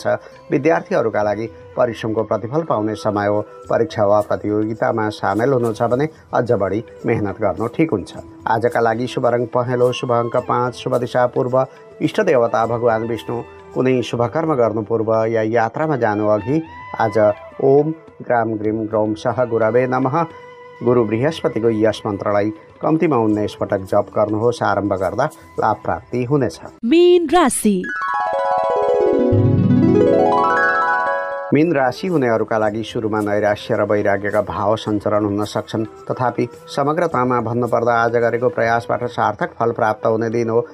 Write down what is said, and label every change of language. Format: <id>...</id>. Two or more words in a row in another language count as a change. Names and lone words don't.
<ne>विद्यार्थीहरूका लागि परिश्रमको प्रतिफल पाउने समय हो। परीक्षा वा प्रतियोगितामा सामेल हुनु छ भने अझ बढी मेहनत गर्नु ठिक हुन्छ। आजका लागि शुभ रङ पहेँलो, शुभ अङ्क 5, शुभ दिशा पूर्व, इष्ट देवता भगवान् विष्णु। कुनै शुभ कर्म गर्नु पूर्व या यात्रामा जानु अघि आज</ne> <sa>ओम ग्राम ग्रीम ग्रौम सह गुरवे नमः,</sa> <ne>गुरु बृहस्पतिको यस मन्त्रलाई कम्तीमा 19 पटक जप गर्नुहोस्। आरम्भ गर्दा लाभ प्राप्ति हुनेछ। मीन राशि। मीन राशि हुनेहरूका लागि सुरुमा नैराश्य र वैराग्यका भाव सञ्चरण हुन सक्छन्, तथापि समग्रतामा भन्नुपर्दा आज गरेको प्रयासबाट सार्थक फल प्राप्त हुने दिन हो।</ne>